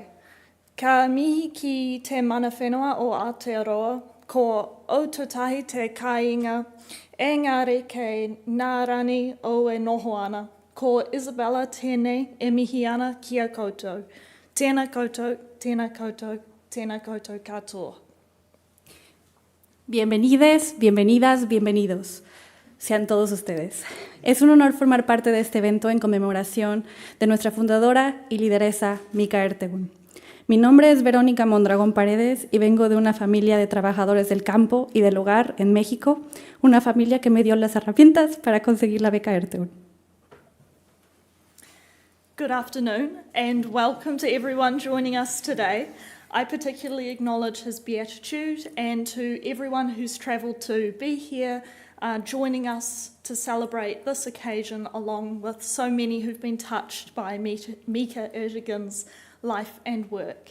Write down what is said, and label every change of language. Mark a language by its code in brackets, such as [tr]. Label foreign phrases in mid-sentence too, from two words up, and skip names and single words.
[mi] Ka mihi ki te mana whenua o Aotearoa, ko Aotautahi te kāinga, engari kei nārani o e noho ana, ko Isabella tēnei e mihi ana ki a koutou. Tēnā koutou, tēnā koutou, tēnā koutou katoa. [es] Bienvenides, bienvenidas, bienvenidos. Sean todos ustedes. Es un honor formar parte de este evento en conmemoración de nuestra fundadora y lideresa Mica Ertegun. Mi nombre es Verónica Mondragón Paredes y vengo de una familia de trabajadores del campo y del hogar en México, una familia que me dio las herramientas para conseguir la beca Ertegun. [en] Good afternoon and welcome to everyone joining us today. I particularly acknowledge His Beatitude and to everyone who's travelled to be here, joining us to celebrate this occasion along with so many who've been touched by Mica Ertegun's life and work.